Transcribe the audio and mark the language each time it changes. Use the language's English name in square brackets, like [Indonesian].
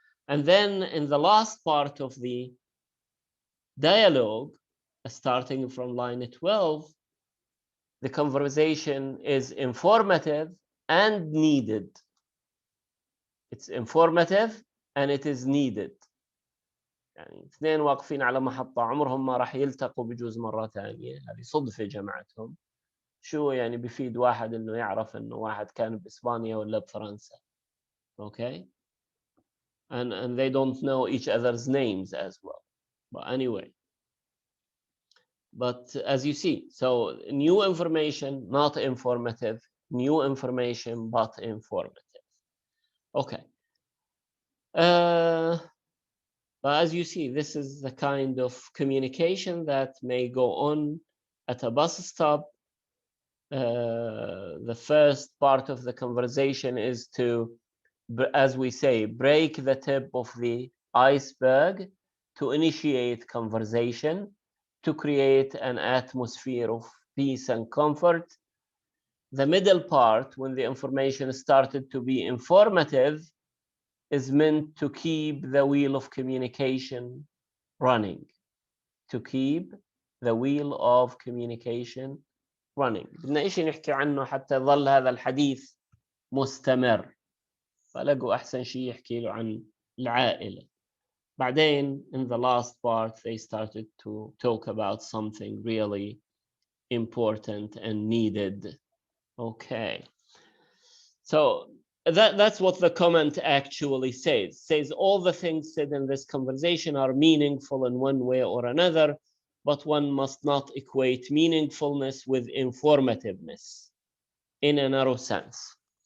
[English] And then in the last part of the dialogue, starting from line 12, the conversation is informative and needed. It's informative and it is needed. [Arabic] يعني اثنين واقفين على محطة عمرهم ما راح يلتقوا بجوز مرة ثانية، هذه صدفة جمعتهم. شو يعني بيفيد واحد إنه يعرف إنه واحد كان بإسبانيا ولا بفرنسا. [English] Okay? And they don't know each other's names as well. But anyway. But as you see, so new information, not informative, new information, but informative. Okay. But as you see, this is the kind of communication that may go on at a bus stop. The first part of the conversation is to, as we say, break the tip of the iceberg to initiate conversation, to create an atmosphere of peace and comfort. The middle part, when the information started to be informative, is meant to keep the wheel of communication running. To keep the wheel of communication running. [Arabic] بدنا إيش نحكي عنه حتى يظل هذا الحديث مستمر. فلقوا أحسن شيء يحكي له عن العائلة. [English] بعدين, in the last part, they started to talk about something really important and needed. Okay. So that's what the comment actually says. It says all the things said in this conversation are meaningful in one way or another, but one must not equate meaningfulness with informativeness in a narrow sense.